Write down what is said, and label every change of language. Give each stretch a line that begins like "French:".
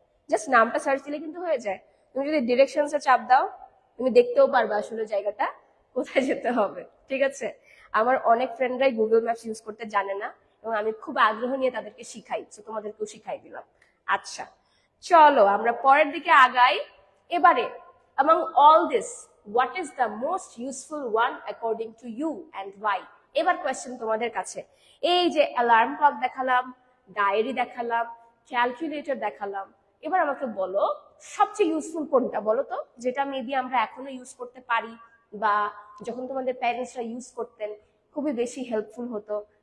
Bangla: Just নামটা search দিলে কিন্তু হয়ে যায়। তুমি যদি ডিরেকশনসে চাপ দাও, তুমি দেখতেও পারবে আসলে জায়গাটা কোথায় যেতে হবে, ঠিক আছে? আমার অনেক ফ্রেন্ডরাই গুগল ম্যাপস ইউজ করতে জানে না, এবং আমি খুব আগ্রহ নিয়ে তাদেরকে শিখাই, তো তোমাদেরকেও শিখাই দিলাম। আচ্ছা, চলো আমরা পরের দিকে আগাই।
English: এবারে among all this, what is the most useful one according to you and why?
Bangla: এবার কোয়েশ্চেন তোমাদের কাছে। এই যে অ্যালার্ম ক্লক দেখালাম, ডায়েরি দেখালাম, ক্যালকুলেটর দেখালাম, এবার আমাকে বলো সবচেয়ে ইউজফুল কোনটা বলো তো, যেটা মেবি আমরা এখনো ইউজ করতে পারি, বা যখন তোমাদের প্যারেন্টসরা ইউজ করতেন খুবই বেশি হেল্পফুল হতো।